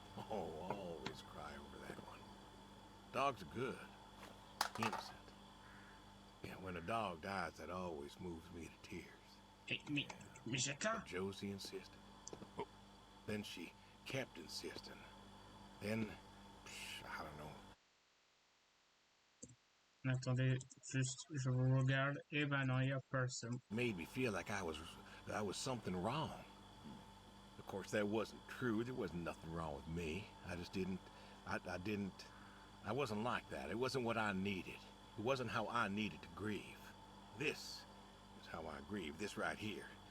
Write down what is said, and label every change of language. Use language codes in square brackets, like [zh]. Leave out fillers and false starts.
[en] Oh, I'll always cry over that one. Dogs are good. Innocent. Yeah, when a dog dies, that always moves me to tears. [fr] Eh, mais j'attends. [en] Josie insisted. Then she kept insisting. Then, I don't know. [fr] Attendez, juste, je vous regarde. Eh ben non, il y a personne. [en] Made me feel like I was something wrong. Of course, that wasn't true. There wasn't nothing wrong with me. I just didn't. I wasn't like that. It wasn't what I needed. It wasn't how I needed to grieve. This is how I grieve. This right here.